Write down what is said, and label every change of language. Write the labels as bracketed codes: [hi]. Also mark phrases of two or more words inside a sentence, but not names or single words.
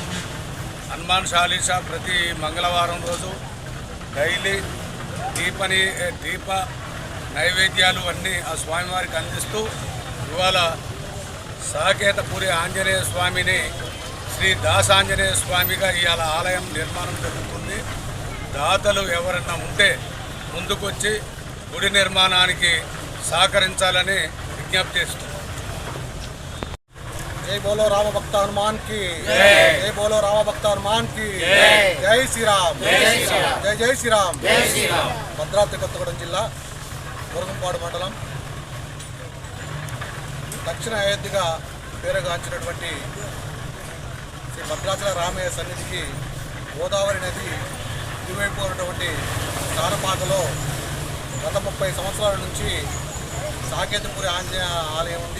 [te] హనుమాన్ చాలీసా ప్రతి మంగళవారం రోజు డైలీ దీప నైవేద్యాలు అన్నీ ఆ స్వామివారికి అందిస్తూ ఇవాళ సాకేతపురి ఆంజనేయ స్వామిని శ్రీ దాసాంజనేయ స్వామిగా ఇవాళ ఆలయం నిర్మాణం జరుగుతుంది. దాతలు ఎవరన్నా ఉంటే ముందుకొచ్చి గుడి నిర్మాణానికి సహకరించాలని విజ్ఞప్తి చేస్తున్నాం. [hi] जय बोलो राम भक्त हनुमान की जय बोलो राम भक्त हनुमान की जय श्री राम जय जय श्री राम भद्राद्रि [te] కొత్తగూడెం జిల్లా బోర్గంపాడు మండలం దక్షిణ అయోధ్యగా పేరుగాంచినటువంటి శ్రీ భద్రాచల రామయ్య సన్నిధికి గోదావరి నది ఇరువైపు ఉన్నటువంటి సారపాకలో గత 30 సంవత్సరాల నుంచి సాకేతపురి ఆంజనేయ ఆలయం ఉంది.